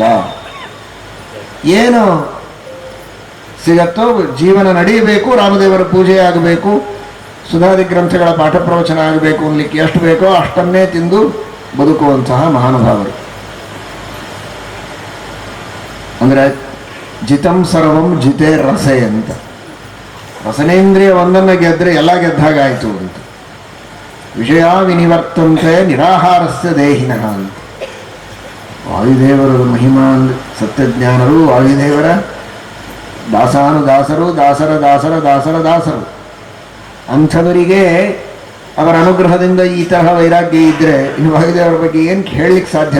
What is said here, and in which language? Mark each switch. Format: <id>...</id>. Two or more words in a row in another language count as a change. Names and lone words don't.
<kn>ಏನು ಸಿಗತ್ತೋ ಜೀವನ ನಡೆಯಬೇಕು, ರಾಮದೇವರ ಪೂಜೆ ಆಗಬೇಕು, ಸುಧಾದಿ ಗ್ರಂಥಗಳ ಪಾಠ ಪ್ರವಚನ ಆಗಬೇಕು ಅನ್ಲಿಕ್ಕೆ ಎಷ್ಟು ಬೇಕೋ ಅಷ್ಟನ್ನೇ ತಿಂದು ಬದುಕುವಂತಹ ಮಹಾನುಭಾವರು.</kn> <sa>ಅಂದರೆ ಜಿತಂ ಸರ್ವಂ ಜಿತೇ ರಸೆ ಅಂತ.</sa> <kn>ರಸನೇಂದ್ರಿಯ ಒಂದನ್ನು ಗೆದ್ದರೆ ಎಲ್ಲ ಗೆದ್ದಾಗಾಯಿತು ಅಂತ.</kn> <sa>ವಿಷಯ ವಿನಿವರ್ತಂತೆ ನಿರಾಹಾರಸ್ಯ ದೇಹಿನಃ ಅಂತ.</sa> <kn>ವಾಯುದೇವರ ಮಹಿಮಾ ಸತ್ಯಜ್ಞಾನರು ವಾಯುದೇವರ ದಾಸಾನುದಾಸರು, ದಾಸರ ದಾಸರ ದಾಸರ ದಾಸರು. ಅಂಥವರಿಗೆ ಅವರ ಅನುಗ್ರಹದಿಂದ ಈ ತರಹ ವೈರಾಗ್ಯ ಇದ್ದರೆ ಇನ್ನು ವಾಯುದೇವರ ಬಗ್ಗೆ ಏನು ಹೇಳಲಿಕ್ಕೆ ಸಾಧ್ಯವ?</kn>